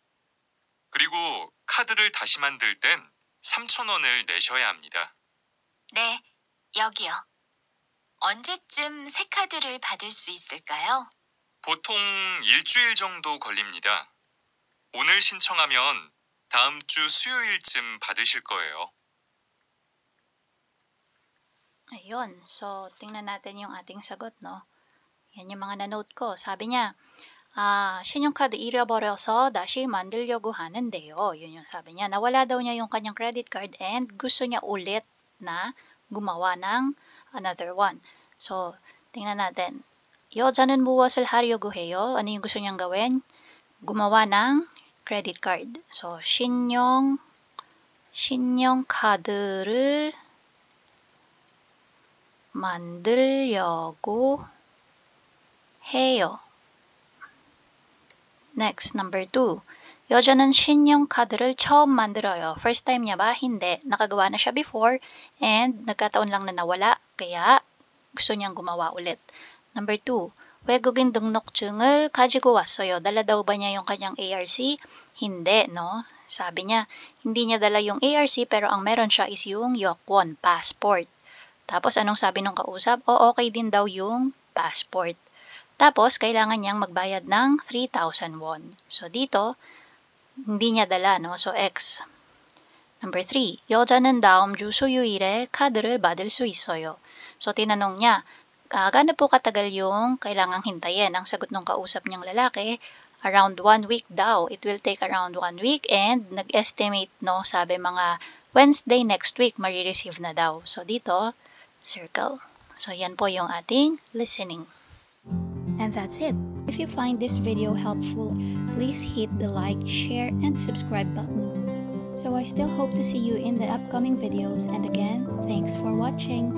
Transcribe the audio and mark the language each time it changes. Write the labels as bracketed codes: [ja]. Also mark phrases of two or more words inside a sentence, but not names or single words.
[ko] 그리고 카드를 다시 만들 땐 3,000원을 내셔야 합니다. 네, 여기요. 언제쯤 새 카드를 받을 수 있을까요? 보통 일주일 정도 걸립니다. 오늘 신청하면 다음 주 수요일쯤 받으실 거예요. [tl] Ayun. So, tingnan natin yung ating sagot, no? Yan yung mga na-note ko. Sabi niya, [ko] 신용카드 잃어버려서 다시 만들려고 하는데요. [tl] Yun yung sabi niya. Nawala daw niya yung kanyang [en] credit card [tl] and gusto niya ulit na gumawa ng [en] another one. [tl] So, tingnan natin. [ko] 여자는 무엇을 하려고 해요? [tl] Ano yung gusto niyang gawin? Gumawa ng [en] credit card. [tl] So, [ko] 신용카드를 만들려고 해요. [en] Next, number 2. [ko] 여자는 신용카드를 처음 만들어요. [en] First time [tl] niya ba? Hindi. Nakagawa na siya before and nagkataon lang na nawala. Kaya gusto niyang gumawa ulit. [en] Number 2. [ko] 외국인 등록증을 가지고 왔어요. [tl] Dala daw ba niya yung kanyang ARC? Hindi, no? Sabi niya, hindi niya dala yung ARC pero ang meron siya is yung 여권, passport. Tapos anong sabi nung kausap? O okay din daw yung passport. Tapos kailangan niyang magbayad ng 3,000 won. So dito, hindi niya dala, no? So X. Number 3. [ko] 여자는 다음 주 수요일에 카드를 받을 수 있어요. [tl] So tinanong niya, gaano po katagal yung kailangang hintayin? Ang sagot ng kausap niyang lalaki, [en] around 1 week daw. It will take around 1 week [tl] and nag-estimate, no, sabi mga [en] Wednesday next week, [tl] marireceive na daw. So dito, circle. So yan po yung ating listening. [en] And that's it. If you find this video helpful, please hit the like, share, and subscribe button. So I still hope to see you in the upcoming videos, and again, thanks for watching.